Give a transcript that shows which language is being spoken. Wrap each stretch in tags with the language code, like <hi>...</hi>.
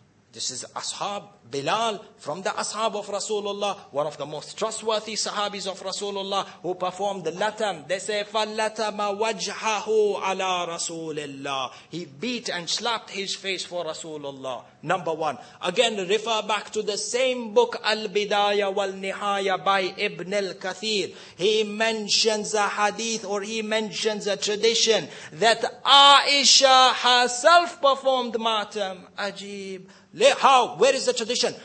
<en>This is Ashab, Bilal from the Ashab of Rasulullah, one of the most trustworthy Sahabis of Rasulullah, who performed the Latm. They say,</en> <ar>فَلَّتَمَ وَجْهَهُ عَلَى رَسُولِ اللَّهِ.</ar> <en>He beat and slapped his face for Rasulullah. Number one. Again, refer back to the same book, Al-Bidaya wal-Nihaya by Ibn al-Kathir. He mentions a hadith, or he mentions a tradition, that Aisha herself performed matam. Ajib. How? Where is the tradition?</en>